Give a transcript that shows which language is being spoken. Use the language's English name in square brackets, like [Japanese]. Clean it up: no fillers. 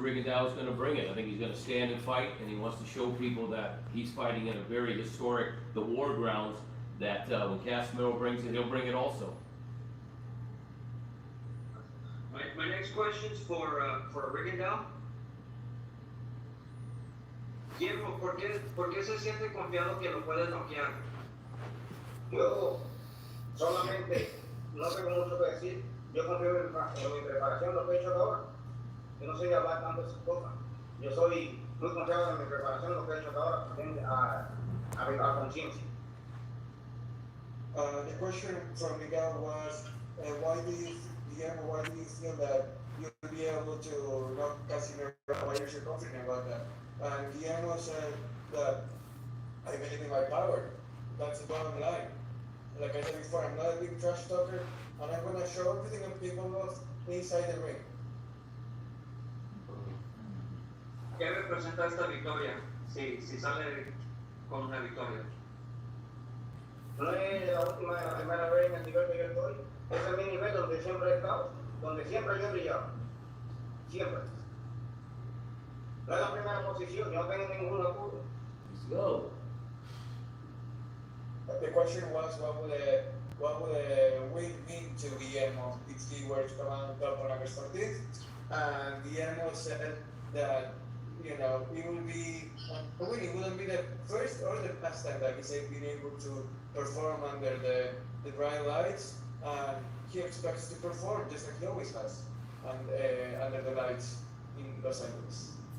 [English] Rigondeaux is going to bring it. I think he's going to stand and fight, and he wants to show people that he's fighting in a very historic, the war grounds, that when Casimero brings it, he'll bring it also. My next question is for Rigondeaux. [Spanish] Guillermo, ¿por qué se siente confiado que lo puede noquear? Yo solamente no tengo mucho que decir. Yo confío en mi preparación, lo que he hecho hasta ahora. Yo no soy de hablar tanto de esas cosas. Yo soy muy confiado en mi preparación, lo que he hecho hasta ahora, también a conciencia. [English] The question from Miguel was, why do you feel that you'll be able to knock Casimero? Why are you so confident about that? And Guillermo said that I believe in my power. That's the bottom line. Like I said before, I'm not a big trash talker, and I'm gonna show everything I'm capable of inside the ring. [Spanish] ¿Qué representa esta victoria? Si sale con una victoria. No es la última, la primera vez en el nivel que yo estoy. Ese es mi nivel donde siempre he estado, donde siempre yo he brillado. Siempre. No es la primera posición, yo no tengo ningún apuro. [English] Let's go. The question was, what would a win mean to Guillermo if he were to come on top on August 14th? And Guillermo said that, you know, it will be a win. It wouldn't be the first or the last time that he's been able to perform under the bright lights, and he expects to perform just like he always has under the lights in Los Angeles.